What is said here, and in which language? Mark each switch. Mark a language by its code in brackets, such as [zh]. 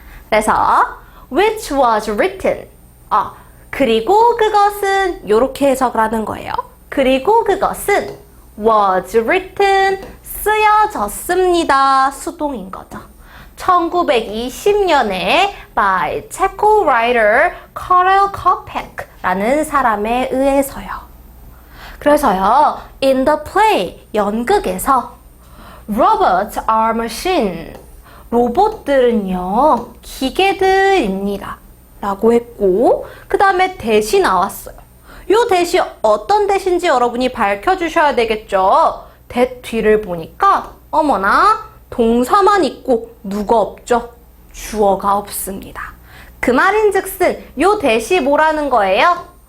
[ko] 그래서 [en] which was written [ko] 그리고 그것은 이렇게 해석을 하는 거예요. 그리고 그것은 [en] was written [ko] 쓰여졌습니다. 수동인 거죠. 1920년에 by 체코 writer 카렐 코펙라는 사람에 의해서요. 그래서요, [en] in the play, [ko] 연극에서 [en] robots are machine, [ko] 로봇들은요, 기계들입니다. 라고 했고, 그 다음에 대시 나왔어요. 요 대시 어떤 대시인지 여러분이 밝혀주셔야 되겠죠. that 뒤를 보니까 어머나 동사만 있고 누가 없죠? 주어가 없습니다. 그 말인즉슨 요 대시 뭐라는 거예요?